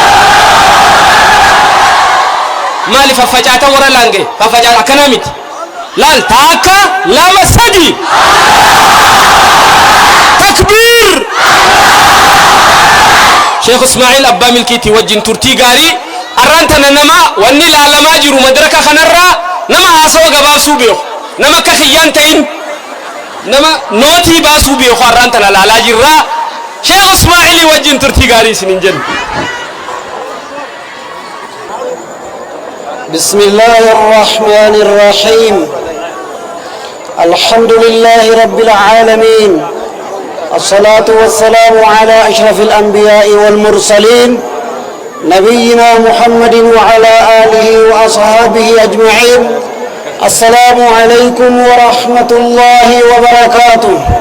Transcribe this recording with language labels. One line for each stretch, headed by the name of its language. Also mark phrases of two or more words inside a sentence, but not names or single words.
Oromo: maaliif faffacaata warra laangee faffacaata akkanaa miti laal taakka lama sadi takbiir Sheekh Ismaa'il Abbaa Milkiitii wajjin turtii gaarii arrantana nama wanni laalamaa jiru madraka kanarraa nama haasawa gabaabsuu beeku nama akka kiyyaan ta'in nama nootii baasuu beeku arrantana laalaa jirraa Sheekh Ismaa'ilii wajjin turtii gaarii isinin jennu.
Arabic: بسم الله الرحمن الرحيم الحمد لله رب العالمين الصلاة والسلام على أشرف الأنبياء والمرسلين نبينا محمد وعلى آله وأصحابه أجمعين السلام عليكم ورحمة الله وبركاته